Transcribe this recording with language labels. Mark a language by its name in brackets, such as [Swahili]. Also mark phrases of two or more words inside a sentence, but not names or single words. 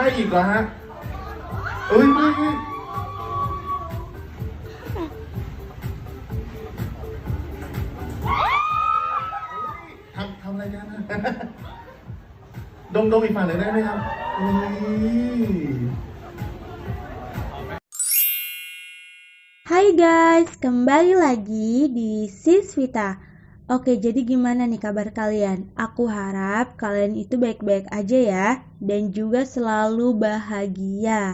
[Thai] เหรอฮะเอ้ยทำอะไรกันนะ ดมอีกฝั่งเลยได้ไหมครับอุ้ย [Indonesian] Hai guys, kembali lagi di Sisvita. Oke, jadi gimana nih kabar kalian? Aku harap kalian itu baik-baik aja ya, dan juga selalu bahagia.